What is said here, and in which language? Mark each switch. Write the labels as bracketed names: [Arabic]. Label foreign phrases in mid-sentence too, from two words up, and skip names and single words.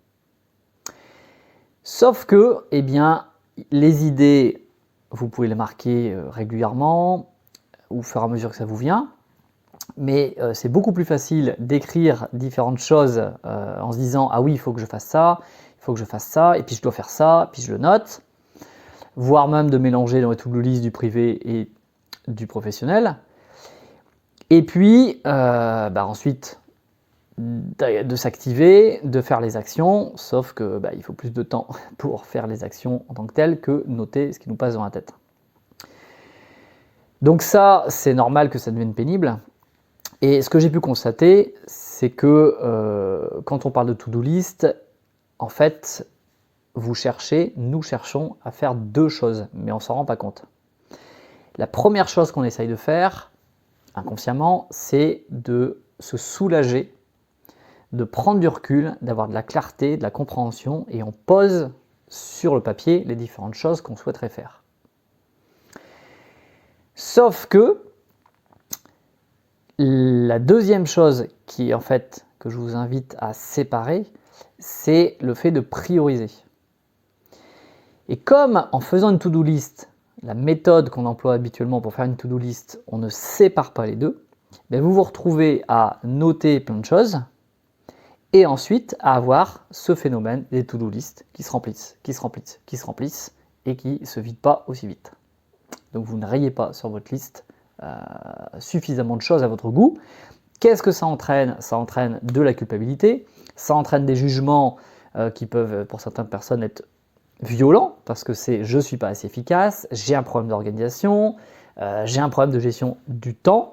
[French] Sauf que, eh bien, les idées, vous pouvez les marquer régulièrement, ou au fur et à mesure que ça vous vient, mais c'est beaucoup plus facile d'écrire différentes choses en se disant « Ah oui, il faut que je fasse ça, il faut que je fasse ça, et puis je dois faire ça, puis je le note », voire même de mélanger dans les [English] to-do list [French] du privé et du professionnel. Et puis, ensuite, de s'activer, de faire les actions, sauf que il faut plus de temps pour faire les actions en tant que telles que noter ce qui nous passe dans la tête. Donc ça, c'est normal que ça devienne pénible. Et ce que j'ai pu constater, c'est que quand on parle de [English] to-do list, [French] en fait, nous cherchons à faire deux choses, mais on ne s'en rend pas compte. La première chose qu'on essaye de faire, inconsciemment, c'est de se soulager, de prendre du recul, d'avoir de la clarté, de la compréhension, et on pose sur le papier les différentes choses qu'on souhaiterait faire. Sauf que la deuxième chose qui, en fait, que je vous invite à séparer, c'est le fait de prioriser. Et comme en faisant une [English] to-do list, [French] la méthode qu'on emploie habituellement pour faire une [English] to-do list, [French] on ne sépare pas les deux, vous vous retrouvez à noter plein de choses et ensuite à avoir ce phénomène des [English] to-do list [French] qui se remplissent, qui se remplissent, qui se remplissent et qui ne se vident pas aussi vite. Donc vous ne rayez pas sur votre liste suffisamment de choses à votre goût. Qu'est-ce que ça entraîne? Ça entraîne de la culpabilité, ça entraîne des jugements qui peuvent pour certaines personnes être violents, parce que c'est je ne suis pas assez efficace, j'ai un problème d'organisation, j'ai un problème de gestion du temps.